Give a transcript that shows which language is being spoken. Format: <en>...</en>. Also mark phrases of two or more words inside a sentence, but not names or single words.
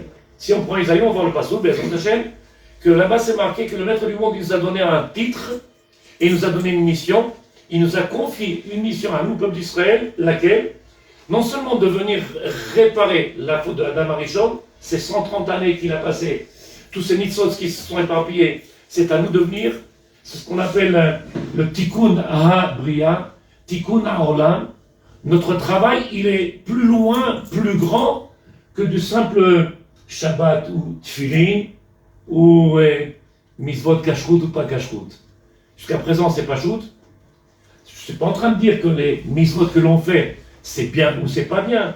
<fr>Si on prend Isaïe, on voit le passouk, que là-bas c'est marqué que le maître du monde il nous a donné un titre et il nous a donné une mission. Il nous a confié une mission à nous, peuple d'Israël, laquelle, non seulement de venir réparer la faute de Adam Arishon, ces 130 années qu'il a passé, tous ces mitzvot qui se sont éparpillés, c'est à nous de venir, c'est ce qu'on appelle le</fr> <he>תיקון הבריאה תיקון העולם.</he> <fr>Notre travail, il est plus loin, plus grand que du simple Shabbat ou Tfilin ou</fr> <he>מצוות כשרות</he> <fr>ou pas kashrut. Jusqu'à présent, c'est pas shoot. Je ne suis pas en train de dire que les mitzvot que l'on fait, c'est bien ou c'est pas bien.</fr>